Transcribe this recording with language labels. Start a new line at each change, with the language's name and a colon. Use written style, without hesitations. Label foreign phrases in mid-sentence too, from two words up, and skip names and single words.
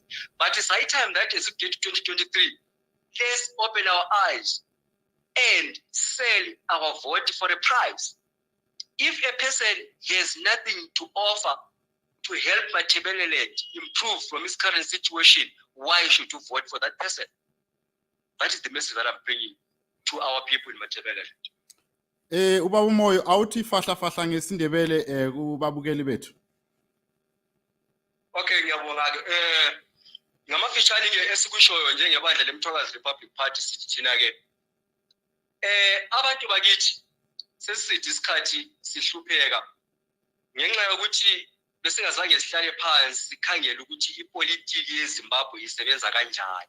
English: But it's high time that as we get to 2023, let's open our eyes and sell our vote for a price. If a person has nothing to offer to help Matabeleland improve from his current situation, why should you vote for that person? That is the message that I'm bringing to our people in Matabeleland.
North Ndebele: Ubaba Moyo awuthi fahla ngesindebele kubabukeli bethu. Okay, ngiyabonga ke. Ngamafishane ke esikushoyo njengebandla leMthwakazi Rebuplic Party sithi thina ke abantu bakithi sesithi isikhathi sihlupheka ngenxa yokuthi besingazange sihlale phansi sikhangele ukuthi ipolitiki yeZimbabwe isebenza kanjani.